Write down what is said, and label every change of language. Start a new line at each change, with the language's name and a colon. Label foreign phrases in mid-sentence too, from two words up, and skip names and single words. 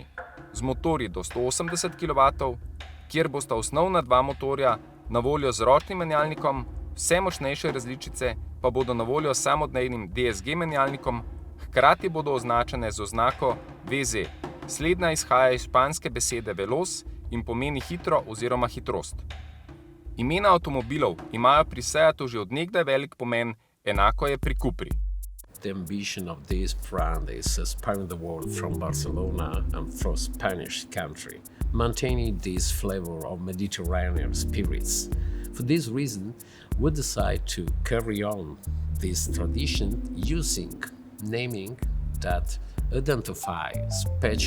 Slovenian: Z motorji do 180 kW, kjer bosta osnovna 2 motorja na voljo z ročnim menjalnikom, vse močnejše različice pa bodo na voljo s samodejnim DSG menjalnikom, hkrati bodo označene z oznako VZ. Slednja izhaja iz španske besede veloz in pomeni hitro oziroma hitrost. Imena avtomobilov imajo pri Seatu že od nekdaj velik pomen, enako je pri Cupri.
English: The ambition of this brand is inspiring the world from Barcelona and from Spanish country, maintaining this flavor of Mediterranean spirits. For this reason, we decide to carry on this tradition using naming that identify special place.